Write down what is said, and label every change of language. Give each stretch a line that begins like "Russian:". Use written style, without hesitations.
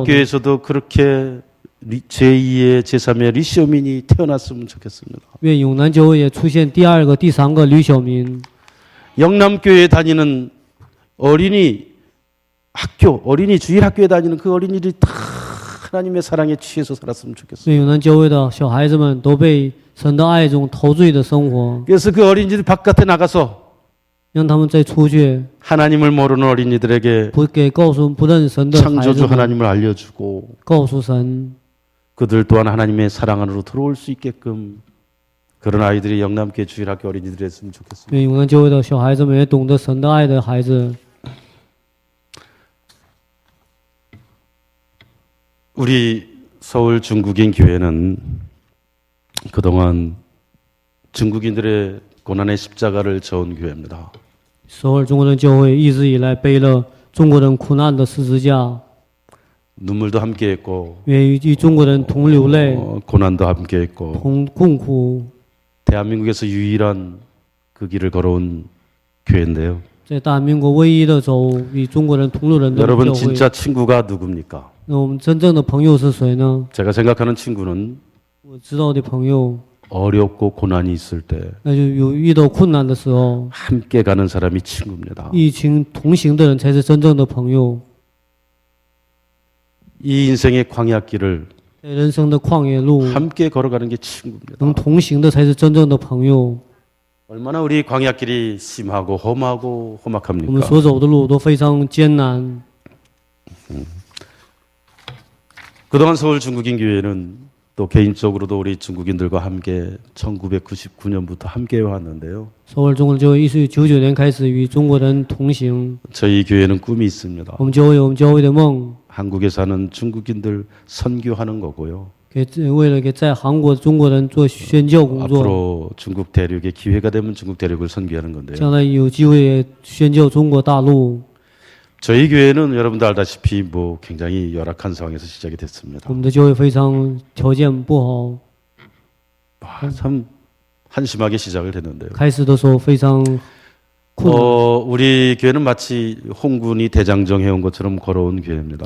Korean: 영남교회에서도 그렇게 제2의 제3의 리시오민이 태어났으면 좋겠습니다.
Chinese: 愿永南教会也出现第二个、第三个吕小民。
Korean: 영남교회에 다니는 어린이 학교, 어린이 주일학교에 다니는 그 어린이들이 다 하나님의 사랑에 취해서 살았으면 좋겠어요.
Chinese: 愿永南教会的小孩子们都被神的爱中陶醉的生活，
Korean: 그래서 그 어린이들 바깥에 나가서
Chinese: 让他们再出去，
Korean: 하나님을 모르는 어린이들에게
Chinese: 不给告诉不认识神的孩子
Korean: 창조주
Chinese: 们，
Korean: 하나님을 알려주고
Chinese: 告诉神，
Korean: 그들 또한 하나님의 사랑 안으로 들어올 수 있게끔 그런 아이들이 영남교회 주일학교 어린이들이 했으면 좋겠습니다.
Chinese: 愿永南教会的小孩子们也懂得神的爱的孩子。
Korean: 우리 서울 중국인 교회는 그동안 중국인들의 고난의 십자가를 져온 교회입니다.
Chinese: 首尔中国人教会一直以来背了中国人苦难的十字架，
Korean: 눈물도 함께했고
Chinese: 愿与中国人同流泪、
Korean: 고난도 함께했고
Chinese: 同共苦。
Korean: 대한민국에서 유일한 그 길을 걸어온 교회인데요.
Chinese: 在大民国唯一的走与中国人同路人的教
Korean: 여러분
Chinese: 会。
Korean: 진짜 친구가 누굽니까?
Chinese: 那我们真正的朋友是谁呢？
Korean: 제가 생각하는 친구는
Chinese: 我知道的朋友，
Korean: 어렵고 고난이 있을 때
Chinese: 那就有遇到困难的时候，
Korean: 함께 가는 사람이 친구입니다.
Chinese: 一群同行的人才是真正的朋友。
Korean: 이 인생의 광야길을
Chinese: 在人生的旷野路，
Korean: 함께 걸어가는 게 친구입니다.
Chinese: 能同行的才是真正的朋友。
Korean: 얼마나 우리 광야길이 심하고 험하고
Chinese: 我们
Korean: 험악합니까?
Chinese: 所走的路都非常艰难。
Korean: 그동안 서울 중국인 교회는 또 개인적으로도 우리 중국인들과 함께 1999년부터 함께 해왔는데요.
Chinese: 首尔中国教会1999年开始与中国人同行。
Korean: 저희 교회는 꿈이 있습니다.
Chinese: 我们教会有我们教会的梦，
Korean: 한국에 사는 중국인들 선교하는 거고요.
Chinese: 为了给在韩国的中国人做宣教工作，
Korean: 앞으로 중국 대륙에 기회가 되면 중국 대륙을 선교하는 건데요.
Chinese: 将来有机会也宣教中国大陆。
Korean: 저희 교회는 여러분도 알다시피 뭐 굉장히 열악한 상황에서 시작이 됐습니다.
Chinese: 我们的教会非常条件不好，
Korean: 참 한심하게 시작을 했는데요.
Chinese: 开始的时候非常困难。
Korean: 우리 교회는 마치 홍군이 대장정 해온 것처럼 걸어온 교회입니다.